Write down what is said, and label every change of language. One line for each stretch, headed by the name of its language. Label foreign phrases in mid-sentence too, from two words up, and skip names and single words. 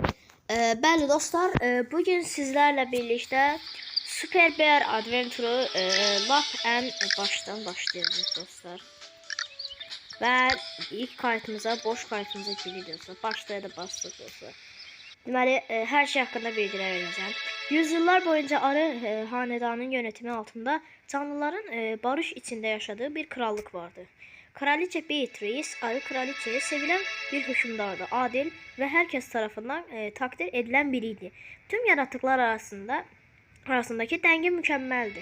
Azerbaijani: Bəli dostlar, bugün sizlərlə birlikdə Super Bear Adventure lap ən başdan başlayacağıq dostlar. Və ilk kayıtımıza, boş kayıtımıza giririk dostlar. Başlaya da bastıq dostlar. Deməli, hər şey haqqında bilgiler verəcəm.
Turkish: Yüzyıllar boyunca arı hanedanın yönetimi altında canlıların barış içinde yaşadığı bir krallık vardı. Kraliçe Beatrice, arı kraliçeye sevilen bir hükümdardı. Adil ve herkes tarafından takdir edilen biriydi. Tüm yaratıklar arasındaki denge mükemmeldi.